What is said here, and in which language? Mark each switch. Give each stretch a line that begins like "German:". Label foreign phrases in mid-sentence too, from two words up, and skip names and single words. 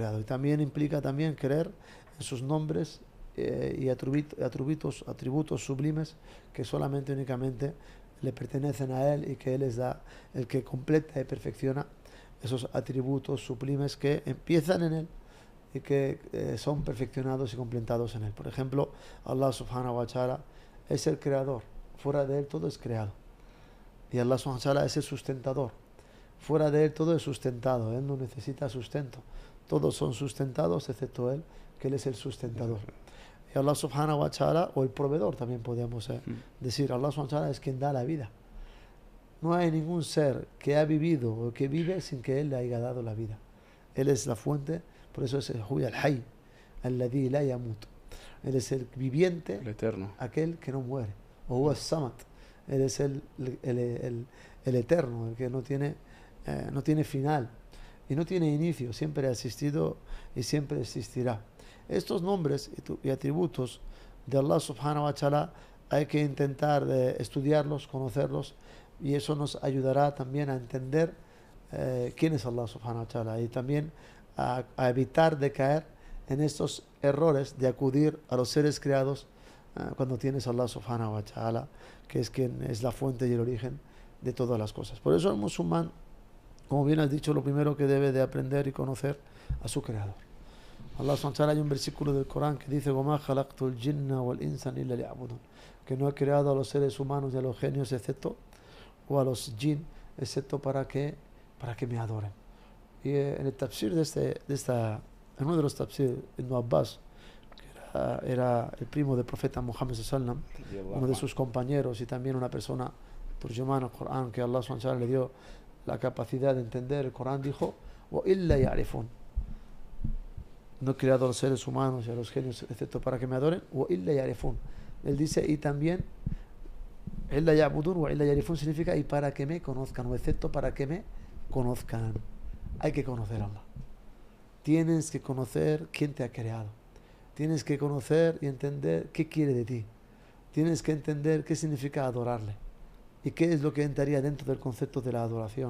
Spanish: Y también implica creer en sus nombres y atributos sublimes que solamente únicamente le pertenecen a Él, y que Él es el que completa y perfecciona esos atributos sublimes que empiezan en Él y que son perfeccionados y completados en Él. Por ejemplo, Allah
Arabic: سبحانه وتعالى
Spanish: es el creador, fuera de Él todo es creado. Y Allah
Arabic: سبحانه وتعالى
Spanish: es el sustentador, fuera de Él todo es sustentado, Él no necesita sustento, todos son sustentados excepto Él, que Él es el sustentador. Y Allah
Arabic: سبحانه وتعالى,
Spanish: o el proveedor también podemos decir, Allah
Arabic: سبحانه وتعالى
Spanish: es quien da la vida. No hay ningún ser que ha vivido o que vive sin que Él le haya dado la vida. Él es la fuente, por eso es el Hayy,
Arabic: الذي لا يموت.
Spanish: Él es el viviente, el eterno, aquel que no muere. O
Arabic: هو الصمد.
Spanish: Él es el eterno, el que no tiene final y no tiene inicio, siempre ha existido y siempre existirá. Estos nombres y atributos de Allah
Arabic: سبحانه وتعالى
Spanish: hay que intentar estudiarlos, conocerlos, y eso nos ayudará también a entender quién es Allah
Arabic: سبحانه وتعالى,
Spanish: y también a evitar de caer en estos errores de acudir a los seres creados cuando tienes a Allah
Arabic: سبحانه وتعالى,
Spanish: que es quien es la fuente y el origen de todas las cosas. Por eso el musulmán, como bien has dicho, lo primero que debe de aprender y conocer a su creador. Allah
Arabic: سبحانه وتعالى,
Spanish: hay un versículo del Corán que dice:
Arabic: وَمَا خَلَقْتُ الْجِنَّ وَالْإِنسَ إِلَّا لِيَعْبُدُونَ,
Spanish: que no he creado a los seres humanos y a los genios excepto, o a los jinn, excepto para que me adoren. Y en el tafsir en uno de los tafsir, Ibn Abbas, que era el primo del profeta Muhammad
Arabic: صلى الله عليه وسلم,
Spanish: uno de sus compañeros y también una persona turjumán al Corán, que Allah
Arabic: سبحانه وتعالى
Spanish: le dio la capacidad de entender el Corán, dijo:
Arabic: وَإِلَّا يَعْرِفُونَ,
Spanish: no he creado a los seres humanos y a los genios excepto para que me adoren.
Arabic: وَإِلَّا يَعْرِفُونَ,
Spanish: él dice, y también
Arabic: إِلَّا يَعْبُدُونَ وَإِلَّا يَعْرِفُونَ
Spanish: significa y para que me conozcan, o excepto para que me conozcan. Hay que conocer a Allah. Tienes que conocer quién te ha creado. Tienes que conocer y entender qué quiere de ti. Tienes que entender qué significa adorarle y qué es lo que entraría dentro del concepto de la adoración.